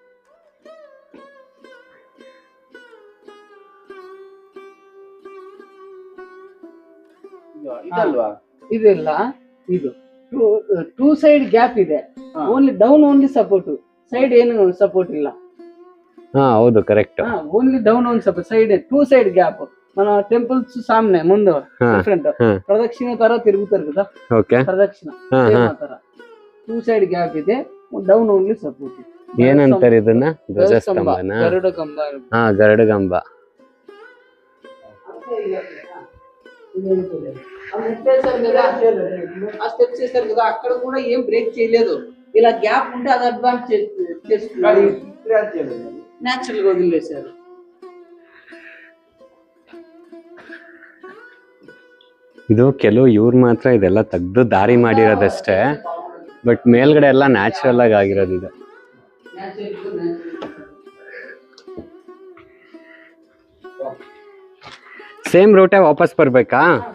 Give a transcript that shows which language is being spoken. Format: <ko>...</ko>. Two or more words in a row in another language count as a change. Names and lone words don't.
<kn>ಇದೆಲ್ಲ ಇದು</kn> <en>two side gap</en> <kn>ಇದೆ,</kn> <en>only down only support,</en> <kn>ಸೈಡ್ ಏನು ಸಪೋರ್ಟ್ ಇಲ್ಲ. ಹಾ ಹೌದು ಕರೆಕ್ಟ್.</kn> <en>only down own support side two side gap.</en> <te>మన టెంపుల్స్ సామ్నే ముందు డిఫరెంట్ ప్రదక్షిణ ತರ తిరుగుతారు కదా, ఓకే</te> <kn>ప్రదక్షిణ ತರ</kn> <en>two side gap</en> <kn>ಇದೆ,</kn> <en>down only support.</en> <kn>ಏನಂತಾರೆ ಇದನ್ನ? ಧ್ವಜಸ್ತಂಭನ? ಗರುಡ ಕಂಬ. ಹಾ ಗರುಡ ಕಂಬ.</kn> <te>ఆ స్టెప్స్ చేస్తారు కదా, అక్కడ కూడా ఏం బ్రేక్ చేయలేదు. ఇలా గ్యాప్ ఉంటే అది అడ్వాన్స్ చేస్తున్నారు, న్యాచురల్ గా వదిలేశారు.</te> <kn>ಇದು ಕೆಲವು ಇವ್ರು ಮಾತ್ರ ಇದೆಲ್ಲ ತೆಗ್ದು ದಾರಿ ಮಾಡಿರೋದಷ್ಟೇ, ಬಟ್ ಮೇಲ್ಗಡೆ ಎಲ್ಲ ನ್ಯಾಚುರಲ್ ಆಗಿ ಆಗಿರೋದು ಇದು.</kn> <en>same route</en> <kn>ವಾಪಸ್ ಬರ್ಬೇಕಾ?</kn>